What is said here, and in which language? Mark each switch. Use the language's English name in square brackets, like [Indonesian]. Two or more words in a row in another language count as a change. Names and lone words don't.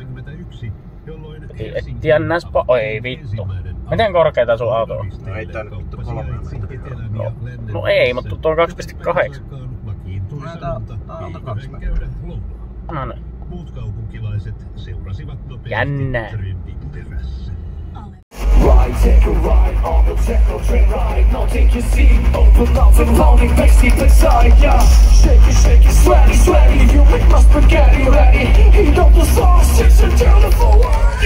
[Finnish] Piti etsiä näspa... Ei vittu. Miten korkeeta sun auto on? Ei tää nyt vittu 3 metriä. No ei, mutta tuo on 2,8. Tää on 2 metriä. No niin. Muut kaupunkilaiset seurasivat nopeasti Jännää. trendin perässä. [English] Ride, take a ride on the techno train ride. Now take your seat, open mouth and pounding bass deep inside, yeah. Shake it, sweaty, sweaty. You make my spaghetti ready. Heat up the sauce, it's a beautiful world.